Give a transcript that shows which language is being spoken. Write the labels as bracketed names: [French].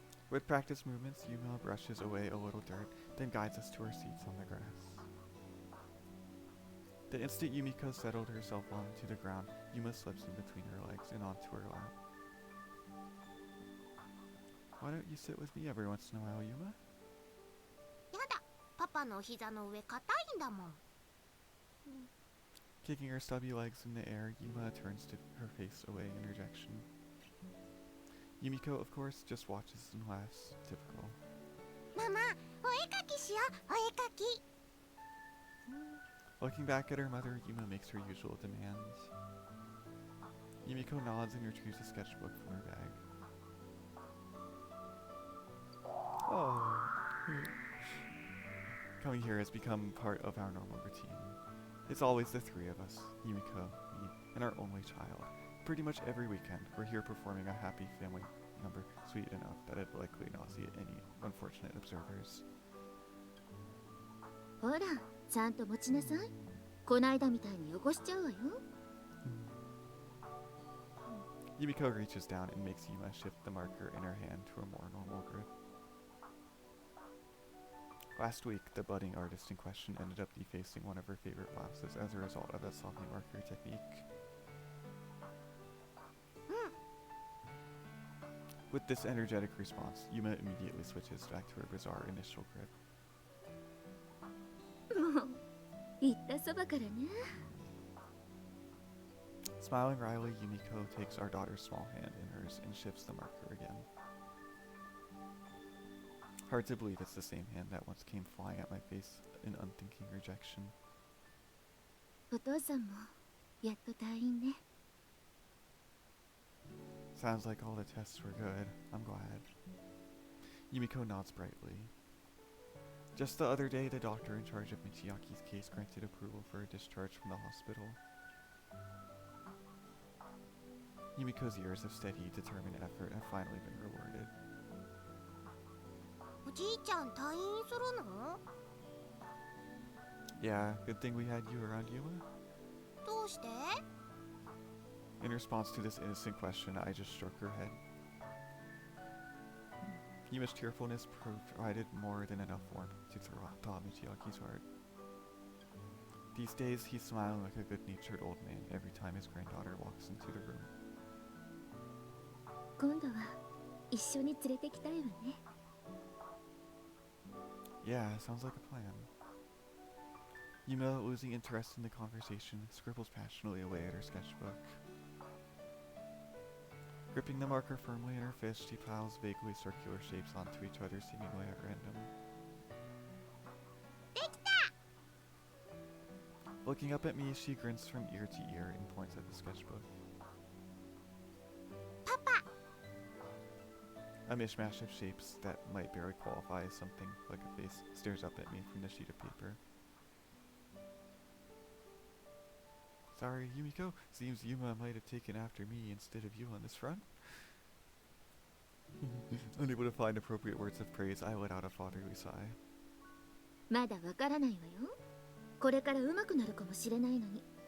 [English] With practiced movements, Yuma brushes away a little dirt, then guides us to our seats on the grass. The instant Yumiko settled herself onto the ground, Yuma slips in between her legs and onto her lap. Why don't you sit with me every once in a while, Yuma? [Japanese] やだ。パパのお膝の上硬いんだもん。 [English] Kicking her stubby legs in the air, Yuma turns her face away in rejection. Yumiko, of course, just watches and laughs. Typical. [Japanese] ママ、お絵かきしよう。お絵かき。 [English] Looking back at her mother, Yuma makes her usual demands. Yumiko nods and retrieves a sketchbook from her bag. Oh. Coming here has become part of our normal routine. It's always the three of us, Yumiko, me, and our only child, Pretty much every weekend, we're here performing a happy family number sweet enough that it'd likely nauseate any unfortunate observers. [Japanese] ほら、ちゃんと持ちなさい。こないだみたいに汚しちゃうわよ。 [English] Yumiko reaches down and makes Yuma shift the marker in her hand to a more normal grip. Last week, the budding artist in question ended up defacing one of her favorite classes as a result of that sloppy marker technique. With this energetic response, Yuma immediately switches back to her bizarre initial grip. [Japanese] もう、言ったそばからね。 [English] Smiling wryly, Yumiko takes our daughter's small hand in hers and shifts the marker again. Hard to believe it's the same hand that once came flying at my face in unthinking rejection. [Japanese] お父さんも、やっと退院ね。 [English] Sounds like all the tests were good. I'm glad. Yumiko nods brightly. Just the other day, the doctor in charge of Michiaki's case granted approval for a discharge from the hospital. Yumiko's years of steady, determined effort have finally been rewarded. [Japanese] おじいちゃん退院するの？ [English] Yeah, good thing we had you around, Yuma. [Japanese] どうして？ [English] In response to this innocent question, I just shook her head. Yuma's cheerfulness provided more than enough warmth to thaw Michiaki's heart. These days, he's smiling like a good-natured old man every time his granddaughter walks into the room. [Japanese] 今度は、一緒に連れてきたいわね。 [English] Yeah, sounds like a plan. Yuma, losing interest in the conversation, scribbles passionately away at her sketchbook. Gripping the marker firmly in her fist, she piles vaguely circular shapes onto each other, seemingly at random. Looking up at me, she grins from ear to ear and points at the sketchbook. Papa! A mishmash of shapes that might barely qualify as something like a face stares up at me from the sheet of paper. Sorry, Yumiko. Seems Yuma might have taken after me instead of you on this front. Unable to find appropriate words of praise, I let out a fatherly sigh. [Japanese] まだわからないわよ。これから上手くなるかもしれないのに。